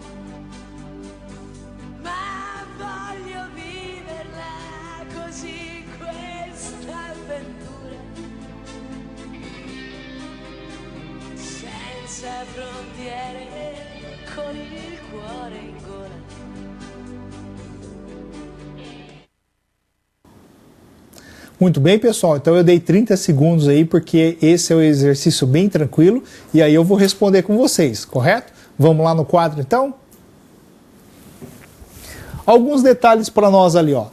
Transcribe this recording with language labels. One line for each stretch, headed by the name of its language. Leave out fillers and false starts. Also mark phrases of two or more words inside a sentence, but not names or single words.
Italian: ma voglio viverla così questa avventura, senza frontiere, con il cuore in gola.
Portuguese: Muito bem, pessoal, então eu dei 30 segundos aí porque esse é um exercício bem tranquilo e aí eu vou responder com vocês, correto? Vamos lá no quadro então? Alguns detalhes para nós ali, ó.